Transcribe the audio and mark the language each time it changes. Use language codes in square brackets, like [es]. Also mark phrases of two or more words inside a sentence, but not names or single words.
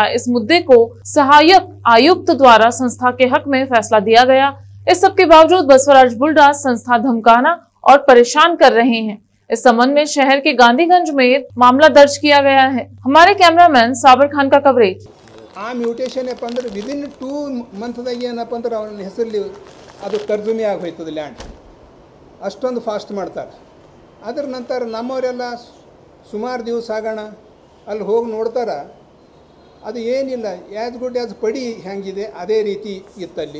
[hi] इस मुद्दे को सहायक आयुक्त द्वारा संस्था के हक में फैसला दिया गया। इस सब के बावजूद बसवराज बुल्ढा संस्था धमकाना और परेशान कर रहे हैं। इस संबंध में शहर के गांधीगंज में मामला दर्ज किया गया है। हमारे कैमरामैन साबिर खान का कवरेज। [kn] आ [en] mutation within 2 [kn] ಮಂತ್ದಾಗ ಏನಪ್ಪ ಅಂದ್ರೆ ಅವನ ಹೆಸರಲ್ಲಿ ಅದು ತರ್ಜುಮೆ ಆಗಿ ಹೋಯ್ತದೆ ಲ್ಯಾಂಡ್, ಅಷ್ಟೊಂದು ಫಾಸ್ಟ್ ಮಾಡ್ತಾರೆ. ಅದರ ನಂತರ ನಮ್ಮವರೆಲ್ಲ ಸುಮಾರು ದಿವಸ ಆಗೋಣ ಅಲ್ಲಿ ಹೋಗಿ ನೋಡ್ತಾರೆ, ಅದು ಏನಿಲ್ಲ, [en] as good as [kn] ಪಡಿ ಹೆಂಗಿದೆ ಅದೇ ರೀತಿ ಇತ್ತಲ್ಲಿ.